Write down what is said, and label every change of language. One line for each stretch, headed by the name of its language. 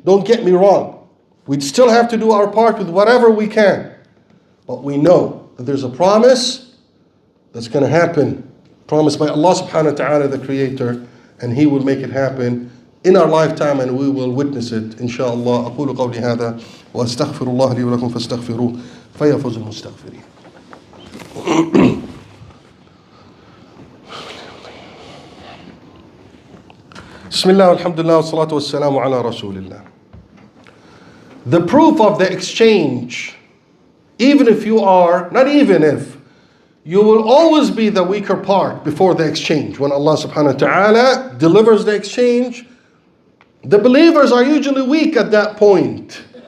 English: Don't get me wrong. We still have to do our part with whatever we can. But we know that there's a promise that's going to happen. Promised by Allah subhanahu wa ta'ala, the Creator. And He will make it happen in our lifetime, and we will witness it, inshallah.
Arabic: أقول قولي هذا وأستغفر الله لي ولكم فاستغفروه فيفوز المستغفرين. بسم الله والحمد لله والصلاة والسلام على رسول الله.
English: The proof of the exchange, even if you are, not even if, you will always be the weaker part before the exchange. When Allah subhanahu wa ta'ala delivers the exchange, the believers are usually weak at that point.